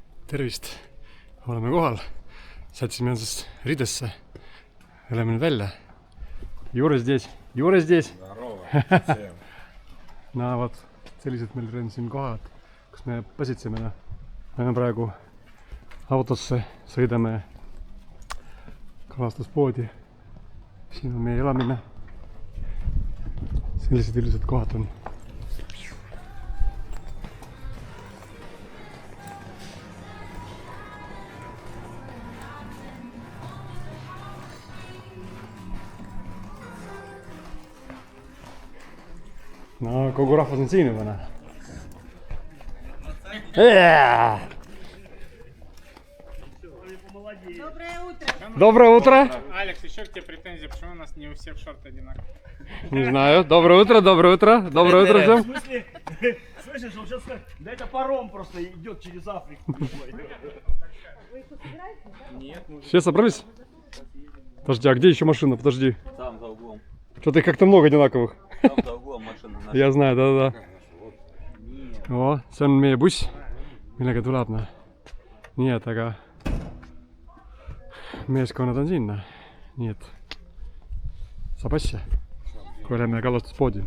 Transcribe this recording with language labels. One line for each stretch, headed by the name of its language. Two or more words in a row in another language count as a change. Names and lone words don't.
Estonian: tervist, oleme kohal, sätsime ennast ridesse, oleme nüüd välja.
Russian: Юра здесь. Ну вот,
Estonian: sellised meil on siin kohad, kus me pasitseme. Me oleme praegu autosse, sõidame kalastuspoodi. Siin on meie elamine. Sellised ilusad kohad on. No, kogu rahvas on siin juba, näe.
Russian: Доброе утро. Алекс, еще к тебе претензии, почему у нас не у всех шорты одинаковые? Не знаю. Доброе утро всем. В смысле? Слышишь, он сейчас сказал, да это паром просто идет через Африку. Нет, мы Все собрались? Подожди, а где еще машина? Подожди. Там за углом. Что-то их как-то много одинаковых. Там за углом машина. Я знаю, да.
Estonian: Oo, see on meie buss, millega tuleb, noh. Nii et, aga meeskonnad on siin, noh. Nii et saab asja, kui oleme kalastuspoodi.